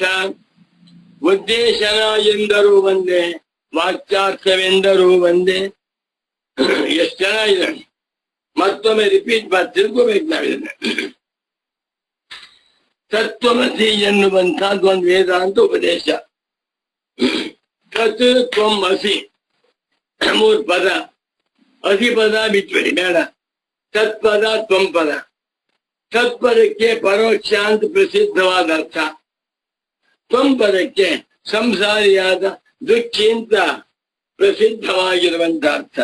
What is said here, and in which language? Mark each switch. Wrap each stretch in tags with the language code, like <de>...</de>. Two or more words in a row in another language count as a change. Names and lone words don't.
<kn>ಉದ್ದೇಶನ ಎಂದರೂ ಒಂದೇ, ವಾಕ್ಯಾರ್ಥವೆಂದರೂ ಒಂದೇ. ಎಷ್ಟು ಚೆನ್ನಾಗಿದೆ. ಮತ್ತೊಮ್ಮೆ ರಿಪೀಟ್ ಮಾಡಿ ತಿಳ್ಕೋಬೇಕು ನಾವಿದನ್ನ. ತತ್ವಮಸಿ ಎನ್ನುವಂತಹದ್ದು ಒಂದು ವೇದಾಂತ ಉಪದೇಶ.</kn> <sa>ತತ್ ತ್ವಂ ಅಸಿ,</sa> <kn>ಮೂರು ಪದ. ಅಸಿ ಪದ ಬಿಟ್ಬಿಡಿ, ಬೇಡ. ತತ್ಪದ ತ್ವಂ ಪದ. ತತ್ಪದಕ್ಕೆ ಪರೋಕ್ಷ ಅಂತ ಪ್ರಸಿದ್ಧವಾದ ಅರ್ಥ. ತ್ವಂ ಪದಕ್ಕೆ ಸಂಸಾರಿಯಾದ ದುಃಖಿ ಅಂತ ಪ್ರಸಿದ್ಧವಾಗಿರುವಂತ ಅರ್ಥ.</kn>